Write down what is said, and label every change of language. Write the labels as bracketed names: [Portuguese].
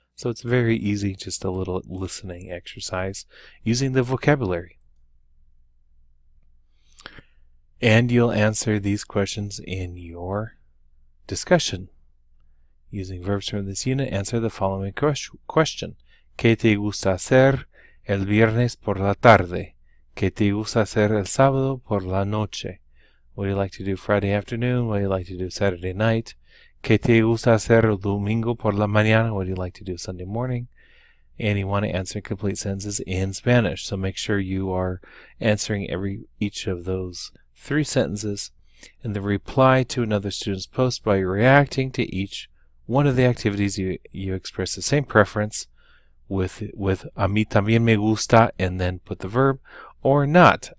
[English] So it's very easy, just a little listening exercise using the vocabulary. And you'll answer these questions in your discussion. Using verbs from this unit, answer the following question. [Spanish] ¿Qué te gusta hacer el viernes por la tarde? ¿Qué te gusta hacer el sábado por la noche? [English] What do you like to do Friday afternoon? What do you like to do Saturday night? [Spanish] ¿Qué te gusta hacer el domingo por la mañana? [English] What do you like to do Sunday morning? And you want to answer complete sentences in Spanish. So make sure you are answering each of those 3 sentences and then reply to another student's post by reacting to each one of the activities you express the same preference with [Spanish] a mí también me gusta [English] and then put the verb, or not.